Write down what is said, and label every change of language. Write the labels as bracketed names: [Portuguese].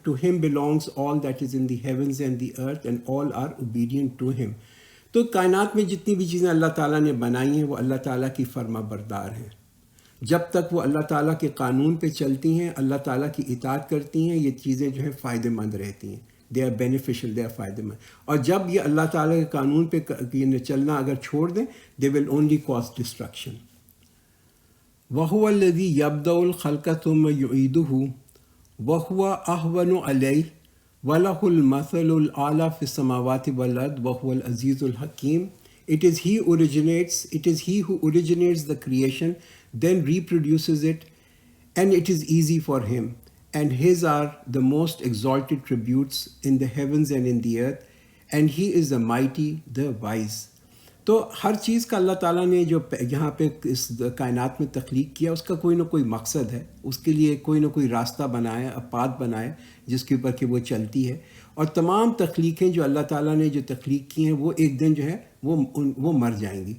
[English] To him belongs all that is in the heavens and the earth, and all are obedient to him. [Urdu] تو کائنات میں جتنی بھی چیزیں اللہ تعالیٰ نے بنائی ہیں وہ اللہ تعالیٰ کی فرما بردار ہیں. جب تک وہ اللہ تعالیٰ کے قانون پہ چلتی ہیں، اللہ تعالیٰ کی اطاعت کرتی ہیں، یہ چیزیں جو ہے فائدہ مند رہتی ہیں. [English] they are beneficial, they are [Urdu] فائدہ مند. اور جب یہ اللہ تعالیٰ کے قانون پہ چلنا اگر چھوڑ دیں، [English] They will only cause destruction. [Arabic] وَهُوَ الَّذِي يَبْدَأُ الْخَلْقَ ثُمَّ يُعِيدُهُ وَهُوَ أَهْوَنُ عَلَيْهِ وَلَهُ الْمَثَلُ الْأَعْلَى فِي السَّمَاوَاتِ وَالْأَرْضِ وَهُوَ الْعَزِيزُ الْحَكِيمُ. [English] It is he who originates the creation, then reproduces it, and it is easy for him. And his are the most exalted tributes in the heavens and in the earth, and he is the mighty, the wise. [Urdu] تو ہر چیز کا اللہ تعالیٰ نے جو یہاں پہ اس کائنات میں تخلیق کیا، اس کا کوئی نہ کوئی مقصد ہے، اس کے لیے کوئی نہ کوئی راستہ بنایا، پاتھ بنایا جس کے اوپر کہ وہ چلتی ہے. اور تمام تخلیقیں جو اللہ تعالیٰ نے جو تخلیق کی ہیں وہ ایک دن جو ہے وہ مر جائیں گی.